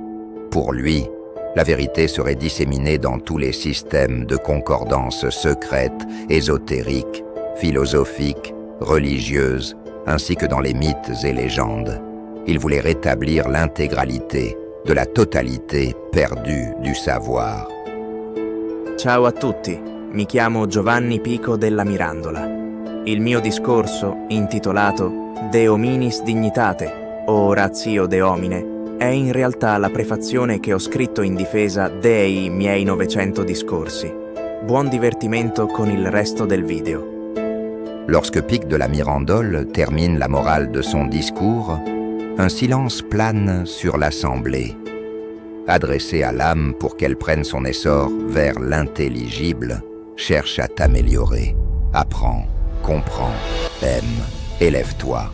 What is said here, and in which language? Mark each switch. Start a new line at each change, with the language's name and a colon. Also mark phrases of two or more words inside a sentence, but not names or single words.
French: Pour lui, la vérité serait disséminée dans tous les systèmes de concordance secrètes, ésotériques, philosophiques, religieuses, ainsi que dans les mythes et légendes. Il voulait rétablir l'intégralité de la totalité perdue du savoir.
Italian: Ciao a tutti, mi chiamo Giovanni Pico della Mirandola. Il mio discorso, intitolato De Hominis Dignitate o Ratio de Homine, è in realtà la prefazione che ho scritto in difesa dei miei 900 discorsi. Buon divertimento con il resto del video.
French: Lorsque Pic de la Mirandole termine la morale de son discours, un silence plane sur l'assemblée. adressé à l'âme pour qu'elle prenne son essor vers l'intelligible, cherche à t'améliorer. Apprends, comprends, aime, élève-toi.